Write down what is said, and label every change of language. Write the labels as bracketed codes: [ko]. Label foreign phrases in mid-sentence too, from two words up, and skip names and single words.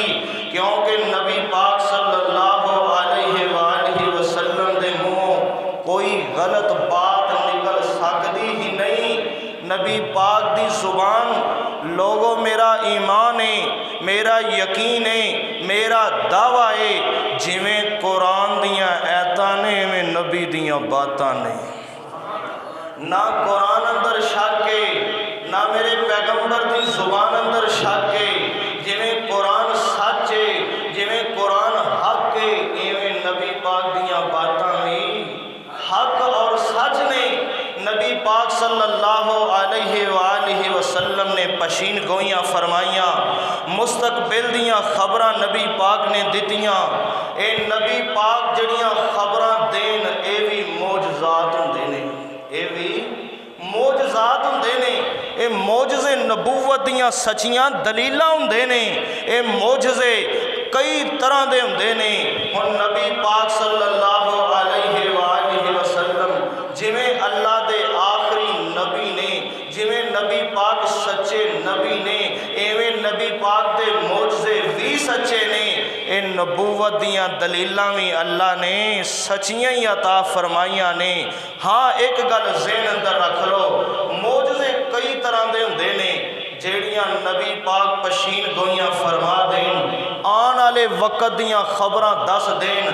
[ur] کیونکہ نبی پاک [ar] صلى الله عليه وسلم [ur] دے منہ کوئی غلط بات نکل سکتی ہی نہیں. [pa] نبی پاک دی زبان لوگوں میرا ایمان ہے، میرا یقین ہے، میرا دعویٰ ہے، جمیں قرآن دیاں آیتاں نیں میں نبی دیاں باتاں نیں. [ur] نہ قرآن اندر شک ہے، نہ میرے پیغمبر کی زبان اندر شک ہے. [pa] جمیں قرآن سچ ہے، جمیں قرآن حق ہے، ایویں نبی پاک دیاں باتاں بھی حق اور سچ نیں. نبی پاک [ar] صلى الله عليه وسلم [pa] نے پیشین گوئیاں فرمائیاں، مستقبل دیاں خبراں نبی پاک نے دتیاں. اے نبی پاک جڑیاں خبراں دین، یہ بھی معجزات ہوندے نیں، یہ بھی معجزات ہوندے نیں. یہ معجزے نبوت دیاں سچیاں دلیلاں ہوندے نیں. یہ معجزے کئی طرح دے ہوندے نیں. ہݨ نبی پاک [ar] صلى الله عليه وسلم [pa] جمیں اللہ دے آخری نبی نیں، جمیں نبی پاک سچے نبی نیں، ایویں نبی پاک دے معجزے بھی سچے نیں. یہ نبوت دیاں دلیلاں بھی اللہ نے سچیاں ہی عطا فرمائیاں نیں. ہاں، ایک گل ذہن اندر رکھ لو، معجزے کئی طرح دے ہوندے نیں جیڑیاں نبی پاک پیشین گوئیاں فرما دین، آنے والے وقت دیاں خبراں دس دین.